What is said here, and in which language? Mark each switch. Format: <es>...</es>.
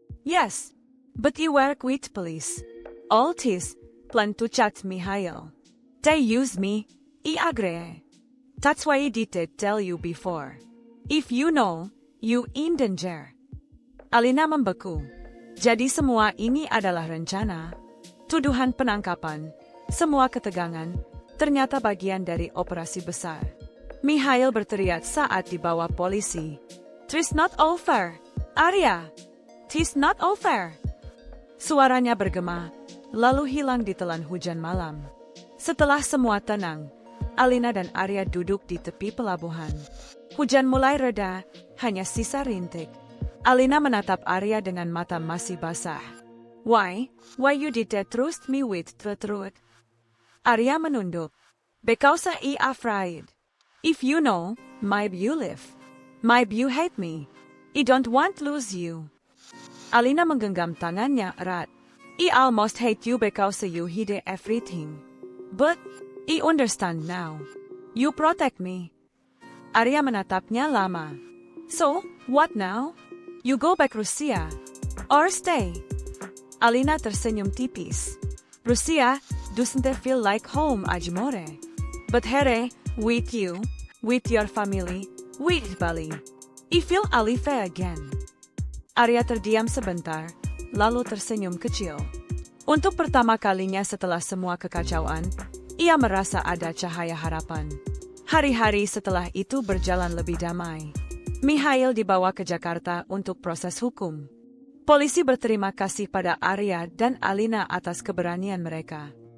<en>Yes, but you were with police. All this, plan to chat Mikhail. They use me, I agree. That's why I didn't tell you before. If you know, you in danger.</en> <id>Alina membeku. Jadi semua ini adalah rencana. Tuduhan penangkapan, semua ketegangan, ternyata bagian dari operasi besar. Mikhail berteriak saat dibawa polisi.</id> <en>Tis not over, Arya. Tis not over.</en> <id>Suaranya bergema, lalu hilang ditelan hujan malam. Setelah semua tenang, Alina dan Arya duduk di tepi pelabuhan. Hujan mulai reda, hanya sisa rintik. Alina menatap Arya dengan mata masih basah.</id> <en>Why you didn't trust me with the truth?</en> <id>Arya menunduk.</id> <en>Because I afraid. If you know, maybe you live. Maybe you hate me. I don't want to lose you.</en> <id>Alina menggenggam tangannya erat.</id> <en>I almost hate you because you hid everything. But, I understand now. You protect me.</en> <id>Arya menatapnya lama.</id> <en>So, what now? You go back Rusia. Or stay.</en> <id>Alina tersenyum tipis.</id> <en>Rusia doesn't feel like home anymore. But here, with you, with your family, with Bali, I feel alive again.</en> <id>Arya terdiam sebentar, lalu tersenyum kecil. Untuk pertama kalinya setelah semua kekacauan, ia merasa ada cahaya harapan. Hari-hari setelah itu berjalan lebih damai. Mikhail dibawa ke Jakarta untuk proses hukum. Polisi berterima kasih pada Arya dan Alina atas keberanian mereka.</id>